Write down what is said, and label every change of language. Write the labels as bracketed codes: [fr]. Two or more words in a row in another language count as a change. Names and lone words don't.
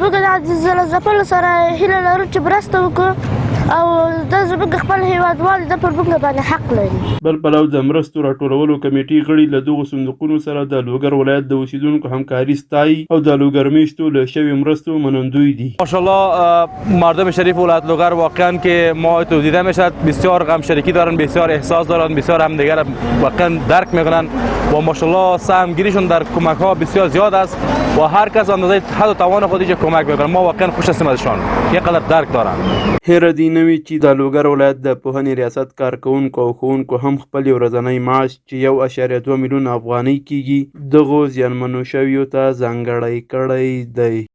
[ps] موږ د زلزله ځپلو سره هیله لرو چې مرسته وکړو او دا زموږ خپل هیوادوال د پر موږ باندې حق لري. بل پلو د مرستو راټولولو کمیټې غړي له دغو صندوقونو سره د لوګر ولایت د اوسیدونکو همکاري ستایي او د لوګر میشتو له شوی مرستو منندوی دي. [fa] ماشاءالله مردم شریف ولایت لوگر واقعا که ما تو دیده میشد بسیار غم شریکی دارن، بسیار احساس دارن، بسیار همدیگر واقعا درک میکنن و ماشاءالله سهمگیریشون در کمک ها بسیار زیاد است و هر کس اندازه حد و توان خودش کمک میکنه. ما واقعا خوش هستیم ازشان، یقدر درک دارن. [ps] هیره دی نوی چې د لوګر ولایت د پوهنې ریاست کارکوونکو او ښوونکو هم خپل ورځنی معاش چې 1.2 میلیون افغانۍ کیږي دغو زیانمنو شویو ته ځانګړی کړی دی.